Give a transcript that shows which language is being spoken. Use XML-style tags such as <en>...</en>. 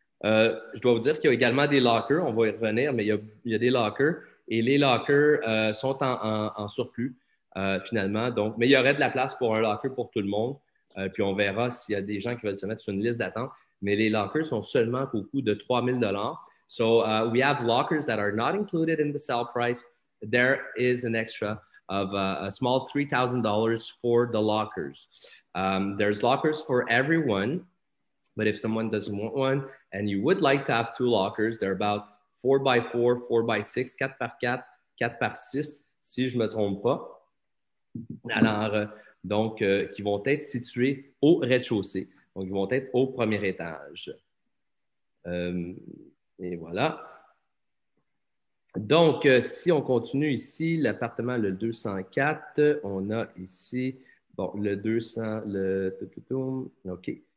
<fr>Je dois vous dire qu'il y a également des lockers. On va y revenir, mais il y a des lockers. Et les lockers sont en surplus, finalement. Donc, mais il y aurait de la place pour un locker pour tout le monde. Puis on verra s'il y a des gens qui veulent se mettre sur une liste d'attente. Mais les lockers sont seulement au coût de 3 000 $.</fr> <en>So, we have lockers that are not included in the sale price. There is an extra of a small $3,000 for the lockers. There's lockers for everyone, but if someone doesn't want one and you would like to have 2 lockers, they're about 4x4, 4x6, 4x4, 4x6,</en> <fr>si je ne me trompe pas. Alors, donc, qui vont être situés au rez-de-chaussée. Donc, ils vont être au premier étage. Et voilà. Donc, si on continue ici, l'appartement, le 204, on a ici, bon, le 200, OK.</fr>